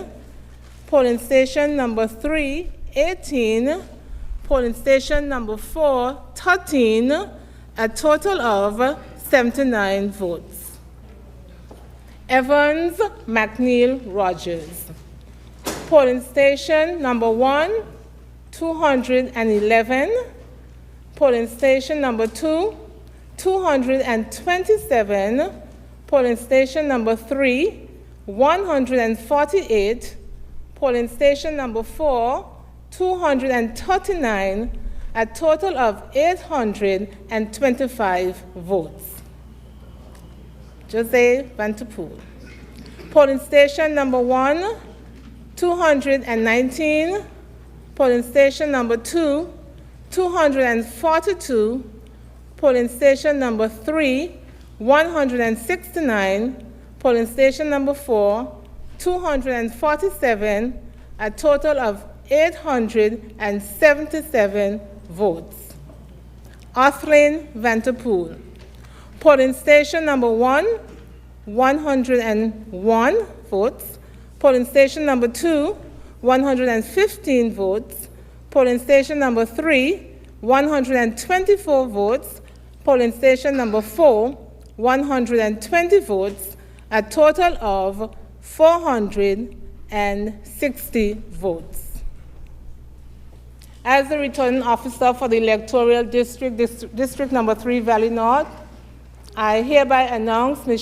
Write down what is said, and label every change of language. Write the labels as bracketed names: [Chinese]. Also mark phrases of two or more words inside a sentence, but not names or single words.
[English] Polling station number 3, 18. Polling station number 4, 13. A total of 79 votes. Evans McNeil Rogers. Polling station number 1, 211. Polling station number 2, 227. Polling station number 3, 148. Polling station number 4, 239. A total of 825 votes. Jose Vanterpool. Polling station number 1, 219. Polling station number 2, 242. Polling station number 3, 169. Polling station number 4, 247. A total of 877 votes. Othlin Vanterpool. Polling station number 1, 101 votes. Polling station number 2, 115 votes. Polling station number 3, 124 votes. Polling station number 4, 120 votes. A total of 460 votes. As the returning officer for the electoral district number 3, Valley North, I hereby announce Ms.